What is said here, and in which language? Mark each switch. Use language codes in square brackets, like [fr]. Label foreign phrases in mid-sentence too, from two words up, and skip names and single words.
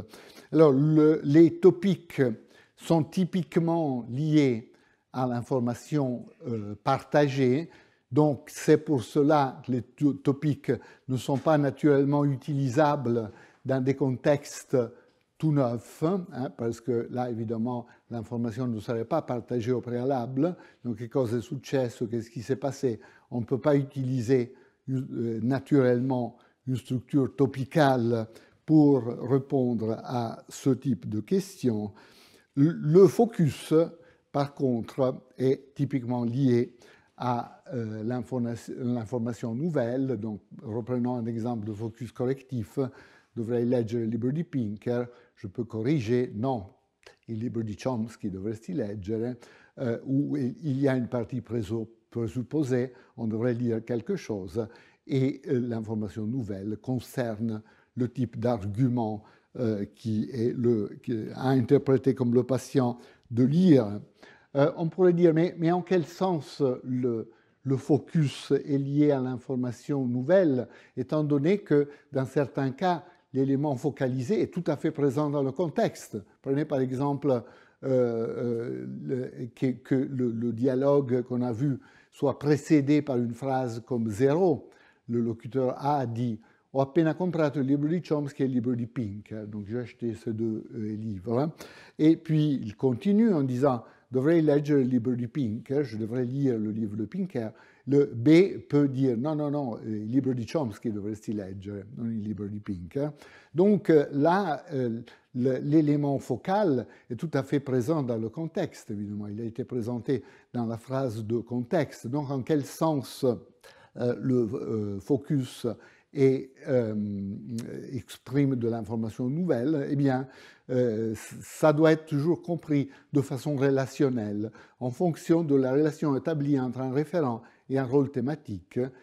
[fr] Alors, les topiques sont typiquement liés à l'information partagée. Donc, c'est pour cela que les topiques ne sont pas naturellement utilisables dans des contextes tout neufs, hein, parce que là, évidemment, l'information ne serait pas partagée au préalable. Donc, [it] che cosa è successo, [fr] qu'est-ce qui s'est passé? On ne peut pas utiliser naturellement une structure topicale pour répondre à ce type de questions. Le focus, par contre, est typiquement lié à l'information nouvelle. Donc, reprenons un exemple de focus correctif. [it] Dovrei leggere il libro di Pinker, [fr] je peux corriger, [it] non, il libro di Chomsky dovresti leggere, [fr] où il y a une partie présupposée, on devrait lire quelque chose. et l'information nouvelle concerne le type d'argument qui a interprété comme le patient de lire. On pourrait dire, mais en quel sens le focus est lié à l'information nouvelle, étant donné que dans certains cas, l'élément focalisé est tout à fait présent dans le contexte. Prenez par exemple que le dialogue qu'on a vu soit précédé par une phrase comme 0. Le locuteur A dit « [it] Ho appena comprato il libro di Chomsky e il libro di Pink ». [fr] Donc j'ai acheté ces deux livres. Et puis il continue en disant « [it] Dovrei leggere il libro di Pinker », [fr] je devrais lire le livre de Pinker. Le B peut dire « [it] Non, il libro di Chomsky dovresti leggere, non il libro di Pinker ». [fr] Donc là, l'élément focal est tout à fait présent dans le contexte, évidemment. Il a été présenté dans la phrase de contexte. Donc en quel sens le focus exprime de l'information nouvelle, eh bien, ça doit être toujours compris de façon relationnelle, en fonction de la relation établie entre un référent et un rôle thématique.